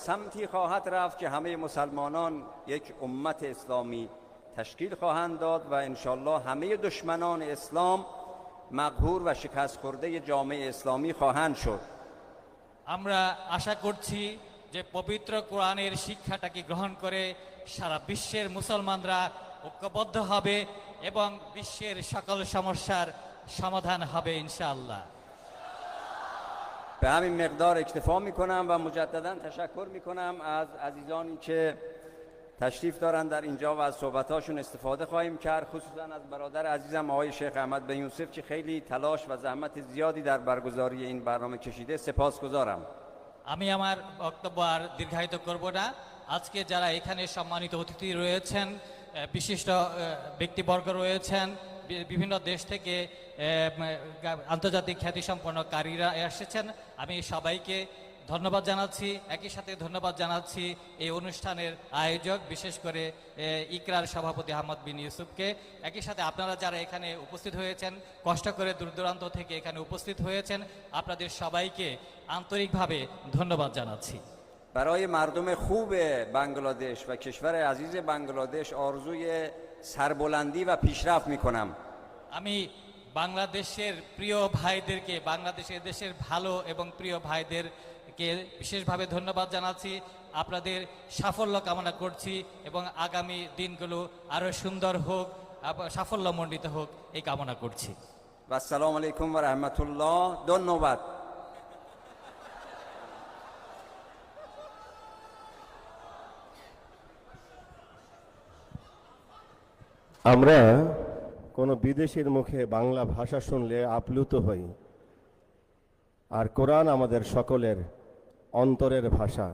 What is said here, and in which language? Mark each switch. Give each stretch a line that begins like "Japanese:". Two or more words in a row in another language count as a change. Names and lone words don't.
Persian: سمتی خواهد رفت که همه مسلمانان یک امت اسلامی تشکیل خواهند داد و انشالله همه دشمنان اسلام مقهور و شکست خورده جامعه اسلامی خواهند شد.
Bangla: আমরা আশা করছি যে পবিত্র কোরআনের শিক্ষাটাকে গ্রহণ করে সারা বিশ্বের মুসলমানরা ঐক্যবদ্ধ হবে এবং বিশ্বের সকল সমস্যার সমাধান হবে ইনশাআল্লাহ।
Persian: به همین مقدار اکتفا میکنم و مجددا تشکر میکنم از عزیزانی که تشریف دارن در اینجا و از صحبتاشون استفاده خواهیم کرد، خصوصا از برادر عزیزم آقای شیخ احمد بن یوسف که خیلی تلاش و زحمت زیادی در برگزاری این برنامه کشیده. سپاسگزارم.
Bangla: আমি আমার বক্তব্য আর দীর্ঘায়িত করব না। আজকে যারা এখানে সম্মানিত অতিথি রয়েছেন, বিশিষ্ট ব্যক্তিবর্গ রয়েছেন, বিভিন্ন দেশ থেকে আন্তর্জাতিক খ্যাতিসম্পন্ন কারীরা এসেছেন, আমি সবাইকে ধন্যবাদ জানাচ্ছি। একই সাথে ধন্যবাদ জানাচ্ছি এই অনুষ্ঠানের আয়োজক, বিশেষ করে ইকরার সভাপতি আহমদ বিন ইউসুফকে। একই সাথে আপনারা যারা এখানে উপস্থিত হয়েছেন, কষ্ট করে দূর দূরান্ত থেকে এখানে উপস্থিত হয়েছেন, আপনাদের সবাইকে আন্তরিকভাবে ধন্যবাদ জানাচ্ছি।
Persian: برای مردم خوب بنگلادش و کشور عزیز بنگلادش آرزوی سربلندی و پیشرفت میکنم.
Bangla: আমি বাংলাদেশের প্রিয় ভাইদেরকে, বাংলাদেশের দেশের ভালো এবং প্রিয় ভাইদেরকে বিশেষভাবে ধন্যবাদ জানাচ্ছি। আপনাদের সাফল্য কামনা করছি এবং আগামী দিনগুলো আরো সুন্দর হোক, সাফল্যমণ্ডিত হোক এই কামনা করছি।
Arabic: السلام علیکم و رحمت الله.
Persian: دو نوبت.
Bangla: আমরা কোনো বিদেশির মুখে বাংলা ভাষা শুনলে আপ্লুত হই, আর কোরআন আমাদের সকলের অন্তরের ভাষা।